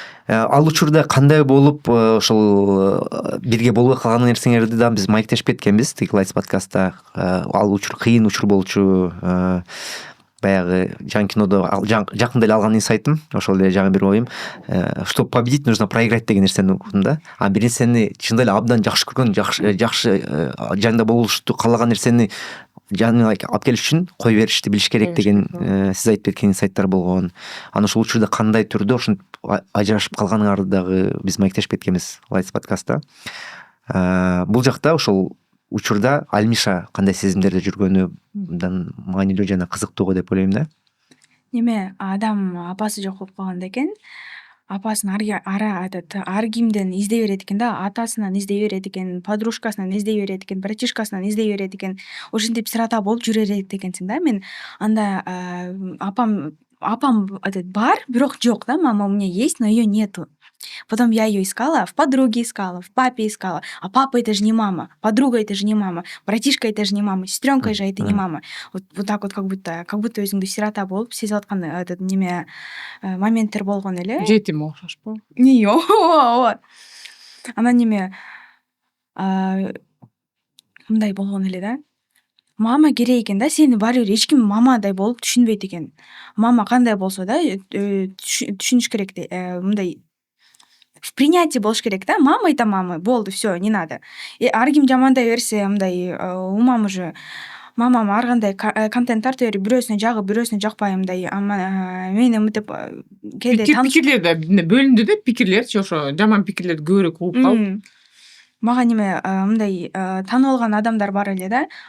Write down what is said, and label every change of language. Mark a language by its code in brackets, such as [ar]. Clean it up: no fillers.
[ky] Ал учурда кандай болуп ошол бирге болбой калган нерсеңерди да биз маектешип кеткенбиз тиги Лайтс подкастта. Ал учур кыйын учур болчу. Баягы жаңы кинодо жакында эле алган инсайтым, ошол эле жаңы бир оюм. [ru] Что победить нужно проиграть [ky] деген нерсени укдум да. Бир нерсени чындап эле абдан жакшы көргөн, жакшы жанында болушту каалаган нерсени жанына алып келиш үчүн кой беришти билиш керек деген сиз айтып кеткен инсайттар болгон. Анан ошол учурда кандай түрдө ошентип ажырашып калганыңарды дагы биз маектешип кеткенбиз Лайтс подкастта. Бул жакта ошол учурда Альмиша кандай сезимдерде жүргөнү маанилүү жана кызыктуу деп ойлойм да. Неме, адам апасы жок болуп калганда экен. Апасын ар кимден издей берет экен да, атасынан издей берет экен, подружкасынан издей берет экен, братишкасынан издей берет экен. Ошентип сырата болуп жүрө берет экенсиң да. Мен анда апам бар, бирок жок да. [ru] Мама у меня есть, но её нету. Потом я ее искала, в подруге искала, в папе искала. А папа это же не мама, подруга это же не мама, братишка это же не мама, сестренка же это не мама. Вот так вот как будто өзүңдү сирота болуп сезип аткан этот неме моменттер болгон эле. [ky] Жетим окшошпу? Не, ооба. Анан неме мындай болгон эле да. Мама керек экен да, сени баары бир эч ким мамадай болуп түшүнбөйт экен. Мама кандай болсо да түшүнүш керек мындай [ru] в принятии [ky] болуш керек да. [ru] Мама это мама, [ky] болду, [ru] всё, не надо. [ky] Ар ким жамандай берсе, мындай умам уже мамам ар кандай контент тарта берип, бирөөсүнө жагып, бирөөсүнө жакпай мындай мен эмитип кээде пикирлер да бөлүндү да, пикирлерчи ошо жаман пикирлерди көбүрөөк угуп калып. Мага неме мындай таанып алган адамдар бар эле да.